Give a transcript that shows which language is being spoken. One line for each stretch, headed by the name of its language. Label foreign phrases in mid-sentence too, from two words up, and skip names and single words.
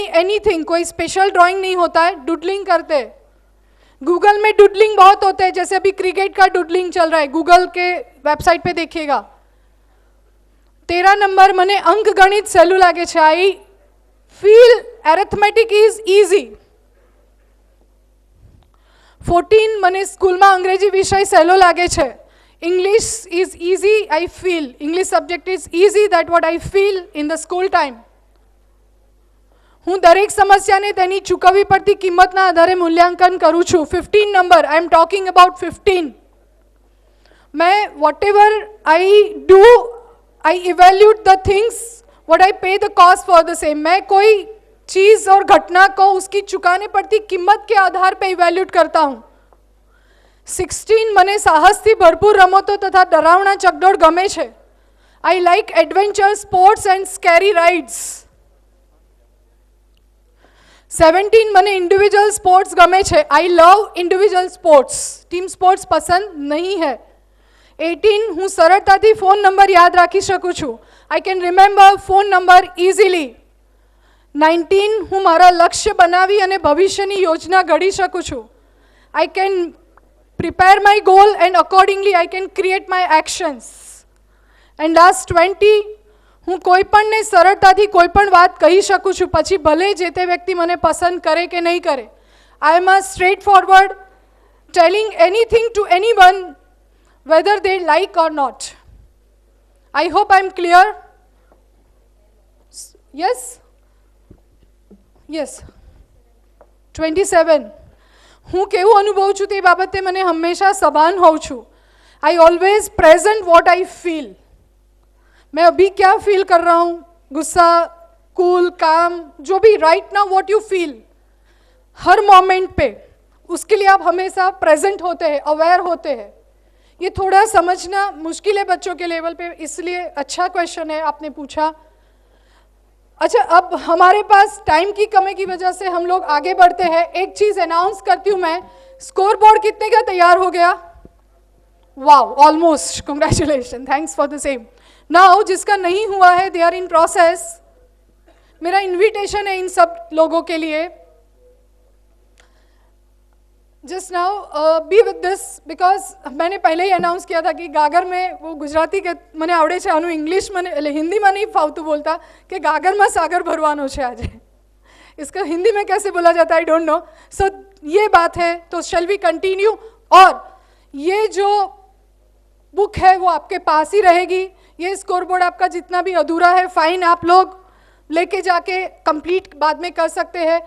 Hindi: एनीथिंग, कोई स्पेशल ड्राइंग नहीं होता है, डुडलिंग करते हैं। गूगल में डुडलिंग बहुत होते हैं, जैसे अभी क्रिकेट का डुडलिंग चल रहा है, गूगल के वेबसाइट पे देखिएगा।
Gujarati: 13 नंबर મને અંકગણિત સહેલું લાગે છે.
English: I feel arithmetic is easy.
Gujarati: 14 મને સ્કૂલમાં અંગ્રેજી વિષય સહેલો લાગે છે.
English: English is easy, I feel. English subject is easy, that what I feel in the school time.
Gujarati: હું દરેક સમસ્યાને તેની ચૂકવવી પડતી કિંમતના આધારે મૂલ્યાંકન કરું છું. 15 નંબર,
English: I am talking about 15. मैं whatever I do, I evaluate the things, what I pay the cost for the same.
Hindi: मैं कोई चीज़ और घटना को उसकी चुकाने पड़ती कीमत के आधार पे इवेल्यूट करता हूँ.
Gujarati: 16 મને સાહસથી ભરપૂર રમતો તથા ડરાવણા ચકડોળ ગમે છે.
English: I like adventure sports and scary rides.
Gujarati: 17 મને
English: individual sports
Gujarati: गमे છે.
English: I love individual sports. team sports
Hindi: पसंद नहीं है.
Gujarati: 18 હું સરળતાથી ફોન નંબર યાદ રાખી શકું છું.
English: I can remember phone number easily.
Gujarati: 19 હું મારા લક્ષ્ય બનાવી અને ભવિષ્યની યોજના ઘડી શકું છું.
English: I can prepare my goal and accordingly I can create my actions. And last
Gujarati: 20 હું કોઈપણને સરળતાથી કોઈપણ વાત કહી શકું છું, પછી ભલે જે તે વ્યક્તિ મને પસંદ કરે કે નહીં કરે.
English: I am a straightforward, telling anything to anyone whether they like or not. I hope I am clear. Yes? Yes. 27.
Gujarati: હું કેવું અનુભવું છું તે બાબતે મને હંમેશા સભાન હોઉં છું.
English: I always present what I feel.
Hindi: मैं अभी क्या फील कर रहा हूँ, गुस्सा, कूल, काम, जो भी
English: right now what you feel,
Hindi: हर मोमेंट पे उसके लिए आप हमेशा प्रेजेंट होते हैं, अवेयर होते हैं. ये थोड़ा समझना मुश्किल है बच्चों के लेवल पे, इसलिए अच्छा क्वेश्चन है आपने पूछा. अच्छा, अब हमारे पास टाइम की कमी की वजह से हम लोग आगे बढ़ते हैं. एक चीज़ अनाउंस करती हूँ मैं,
English: score board
Hindi: कितने का तैयार हो गया?
English: Wow, almost. Congratulation, thanks for the same. Now
Hindi: जिसका नहीं हुआ है,
English: they are in process.
Hindi: मेरा इन्विटेशन है इन सब लोगों के लिए,
English: Just now be with this, because
Hindi: मैंने पहले ही अनाउंस किया था कि गागर में वो गुजराती के
Gujarati: મને આવડે છે, આનું ઇંગ્લિશ મને એટલે હિન્દીમાં નહીં ફાવતું
Hindi: बोलता कि गागर में सागर
Gujarati: ભરવાનો છે
Hindi: आज. इसका हिंदी में कैसे बोला जाता है
English: I don't know.
Hindi: सो ये बात है, तो
English: shall we continue.
Hindi: और ये जो बुक है वो आपके पास ही रहेगी. ये
English: score board
Hindi: आपका जितना भी अधूरा है, फाइन, आप लोग लेके जाके कंप्लीट बाद में कर सकते हैं.